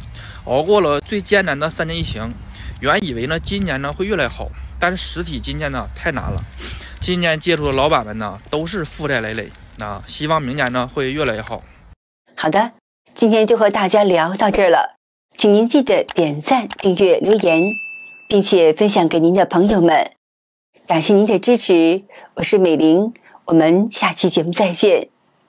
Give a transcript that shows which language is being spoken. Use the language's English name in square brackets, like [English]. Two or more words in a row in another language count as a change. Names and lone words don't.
[Chinese] 熬過了最艱難的3年疫情，原以為呢今年呢會越來越好，但是實體今年呢太難了。今年接觸的老板們呢，都是負債累累啊，希望明年呢會越來越好。好的，今天就和大家聊到這兒了，請您記得點讚、訂閱、留言，並且分享給您的朋友們。感謝您的支持，我是美玲，我們下期節目再見。